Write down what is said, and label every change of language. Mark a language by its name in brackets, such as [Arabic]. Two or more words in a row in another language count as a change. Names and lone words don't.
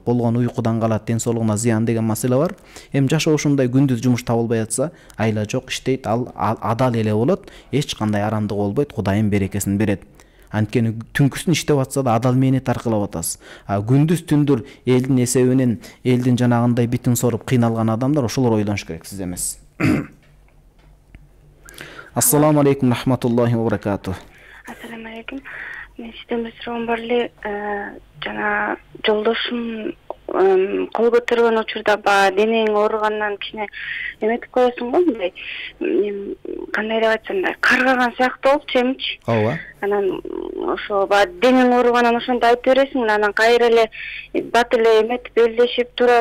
[Kyrgyz] Болгон уйкудан калат, ден соолугуна зыян деген маселе бар. Эми жашоо ушундай күндүз жумуш табылбай атса, айла жок иштейт, ал адал эле болот. Эч кандай арамдык болбойт. Кудайым берекесин берет. Анткени түнкүсүн иштеп атса да адал мээнет аркылап атасыз. Күндүз түндүр элдин эсебинен, элдин жанагындай битин соруп кыйналган адамдар ошолор ойлонуш керек, сиз эмес. [Arabic] السلام عليكم رحمة الله و بركاته. السلام عليكم. [Kyrgyz] Мен сизден bir суроом бар эле. Жана жолдошум кол көтөргөн учурда денең ооругандан кичине эметип коесуң го, мындай кандай деп айтсам да, каргаган сыяктуу болупчу эмичи. Ооба. Анан ошо денең ооруганан ошондой айтып бересиң, анан кайра эле бат эле эметип белдешип туруп,